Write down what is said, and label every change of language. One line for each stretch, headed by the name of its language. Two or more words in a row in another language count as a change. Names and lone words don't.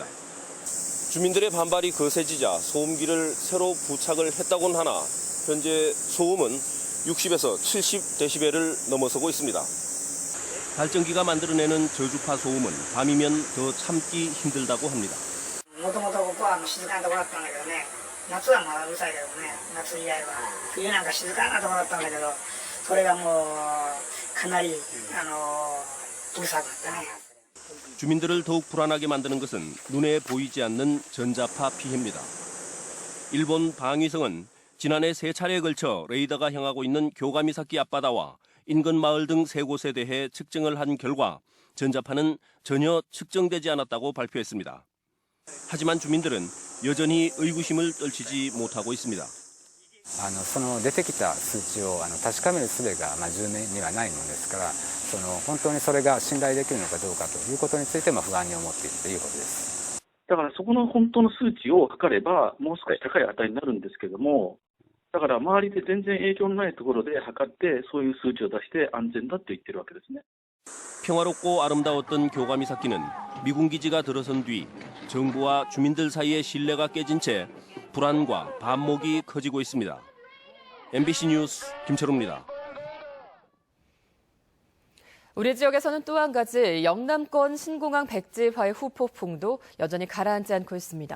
Korean: 주민들의 반발이 거세지자 소음기를 새로 부착을 했다곤 하나 현재 소음은 60에서 70데시벨을 넘어서고 있습니다. 발전기가 만들어내는 저주파 소음은 밤이면 더 참기 힘들다고 합니다.
Japanese: もともとここは静かなところだったんだけどね、夏はまだうるさいけどね、夏以外は冬なんか静かなところだったんだけど、それがもうかなりうるさくなったね。
Korean: 주민들을 더욱 불안하게 만드는 것은 눈에 보이지 않는 전자파 피해입니다. 일본 방위성은 지난해 3차례에 걸쳐 레이더가 향하고 있는 교가미사키 앞바다와 인근 마을 등 3곳에 대해 측정을 한 결과 전자파는 전혀 측정되지 않았다고 발표했습니다. 하지만 주민들은 여전히 의구심을 떨치지 못하고 있습니다.
Japanese: その出てきた数値を確かめる術が10年にはないものですから、本当にそれが信頼できるのかどうかということについて不安に思っているということです。だからそこの本当の数値を測ればもう少し高い値になるんですけども、だから周りで全然影響のないところで測ってそういう数値を出して安全だと言ってるわけですね。
Korean: 평화롭고 아름다웠던 교가미사키는 미군 기지가 들어선 뒤 정부와 주민들 사이의 신뢰가 깨진 채 불안과 반목이 커지고 있습니다. MBC 뉴스 김철우입니다. 우리 지역에서는 또 한 가지 영남권 신공항 백지화의 후폭풍도 여전히 가라앉지 않고 있습니다.